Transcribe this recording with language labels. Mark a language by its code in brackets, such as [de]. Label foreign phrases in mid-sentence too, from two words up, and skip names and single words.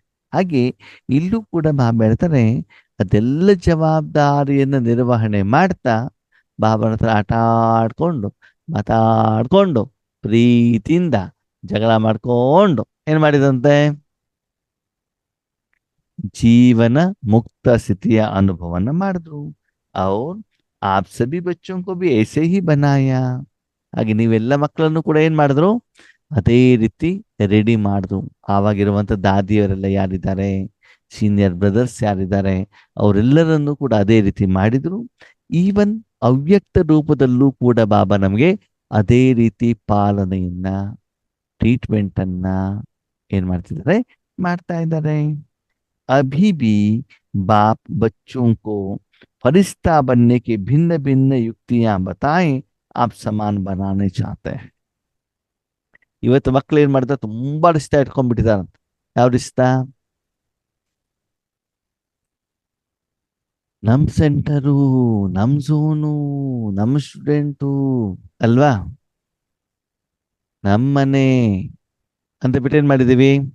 [kn] ಹಾಗೆ ಇಲ್ಲೂ ಕೂಡ ಬಾಬಾ ಹೇಳ್ತಾರೆ, ಅದೆಲ್ಲ ಜವಾಬ್ದಾರಿಯನ್ನು ನಿರ್ವಹಣೆ ಮಾಡ್ತಾ ಬಾಬಾನ ಹತ್ರ ಆಟ ಆಡ್ಕೊಂಡು ಮಾತಾಡ್ಕೊಂಡು ಪ್ರೀತಿಯಿಂದ ಜಗಳ ಮಾಡ್ಕೊಂಡು ಏನ್ ಮಾಡಿದಂತೆ? ಜೀವನ ಮುಕ್ತ ಸ್ಥಿತಿಯ ಅನುಭವನ ಮಾಡಿದ್ರು. [hi] ಅವ್ರು आप सभी बच्चों को भी ऐसे ही बनाया. [kn] ಹಾಗೆ ನೀವೆಲ್ಲ ಮಕ್ಕಳನ್ನು ಕೂಡ ಏನ್ ಮಾಡಿದ್ರು? ಅದೇ ರೀತಿ ರೆಡಿ ಮಾಡಿದ್ರು. ಆವಾಗಿರುವಂತ ದಾದಿಯವರೆಲ್ಲ ಯಾರಿದ್ದಾರೆ, ಸೀನಿಯರ್ ಬ್ರದರ್ಸ್ ಯಾರಿದ್ದಾರೆ, ಅವರೆಲ್ಲರನ್ನು ಕೂಡ ಅದೇ ರೀತಿ ಮಾಡಿದ್ರು. ಈವನ್ ಅವ್ಯಕ್ತ ರೂಪದಲ್ಲೂ ಕೂಡ ಬಾಬಾ ನಮಗೆ ಅದೇ ರೀತಿ ಪಾಲನೆಯನ್ನ, ಟ್ರೀಟ್ಮೆಂಟ್ ಅನ್ನ ಏನ್ ಮಾಡ್ತಾ ಇದ್ದಾರೆ. [hi] अभी भी बाप बच्चों को फरिश्ता बनने की भिन्न भिन्न युक्तियां बताएं, आप समान बनाने चाहते हैं. [kn] ಇವತ್ತು ಮಕ್ಕಳು ಏನ್ ಮಾಡ್ತಾರೆ? ತುಂಬಾ ರಿಸ್ತಾ ಇಟ್ಕೊಂಡ್ಬಿಟ್ಟಿದಾರಂತ. ಯಾವ ರಿಸ್ತಾ? ನಮ್ ಸೆಂಟರು, ನಮ್ ಝೋನು, ನಮ್ ಸ್ಟೂಡೆಂಟು ಅಲ್ವಾ, ನಮ್ಮನೆ ಅಂತ ಬಿಟ್ಟು ಏನ್ ಮಾಡಿದೀವಿ?